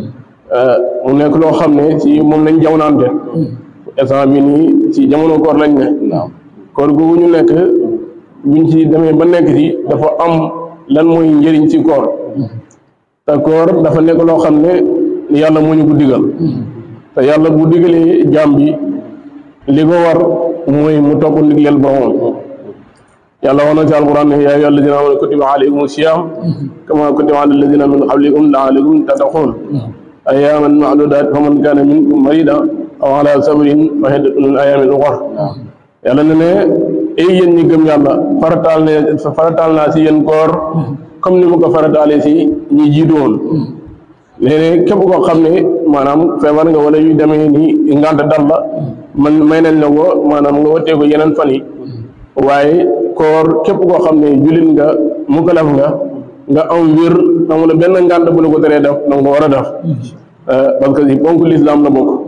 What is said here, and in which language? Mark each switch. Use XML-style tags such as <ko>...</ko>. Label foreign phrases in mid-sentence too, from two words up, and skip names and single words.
<wo>mu nekk loo xam ne si moom lañ jamonaante instant bi nii si jamono koor lañ ne koor boobu ñu nekk buñ ci demee ba nekk ci dafa am lan mooy njëriñ ci koor te koor dafa nekk loo xam ne yàlla moo ñu ko digal te yàlla bu digalee jaam bi li ko war mooy mu topp ndigleel boromam yàlla wax na ci alquran ne</wo> <ar>يا أيها الذين آمنوا كتب عليكم الصيام كما كتب على الذين من قبلكم لعلكم تتقون أياما معدودات فمن كان منكم مريضا أو على سفر فعدة من أيام أخر</ar> <wo>yàlla ne ay yéen ñi gëm yàlla farataal naa si yéen koor comme ni mu ko farataalee si ñi jiitu woon léeg-léeg képp koo xam ne maanaam feebar nga wala yu demee ni ngant dal la man may nañ la ko maanaam nga watee ko yeneen fan yi waaye koor képp koo xam ne jullit nga mukalaf nga am wér amul benn ngant bu la ko teree def danga ko war a def</wo> <fr>parce que</fr> <wo>si ponk l'islam la bokk</wo>